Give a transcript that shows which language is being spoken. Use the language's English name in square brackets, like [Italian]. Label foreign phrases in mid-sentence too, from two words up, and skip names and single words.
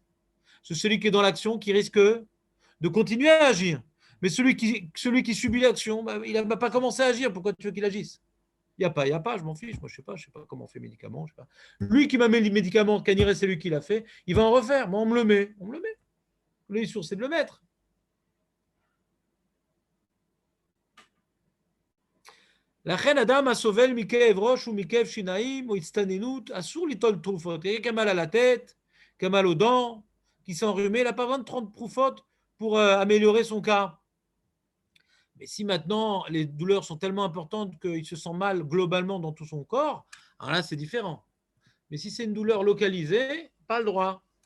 [French] C'est celui qui est dans l'action qui risque de continuer à agir. Mais celui qui subit l'action, il n'a pas commencé à agir. Pourquoi tu veux qu'il agisse ? Il n'y a pas, je m'en fiche. Moi, je ne sais pas comment on fait les médicaments. Je sais pas. Lui qui m'a mis les médicaments, Kaniré, c'est lui qui l'a fait, il va en refaire. Moi, on me le met. Le issour, c'est de le mettre. [Hebrew] לכן אדם הסובל מכאב ראש ומכאב שיניים או הצטננות, אסור ליטול תרופות. [French] Il y a qu'un mal à la tête, qu'un mal aux dents, qui s'est enrhumé, il n'a pas besoin de 30 troufotes pour améliorer son cas. Mais si maintenant les douleurs sont tellement importantes qu'il se sent mal globalement dans tout son corps, alors là c'est différent. Mais si c'est une douleur localisée, pas le droit.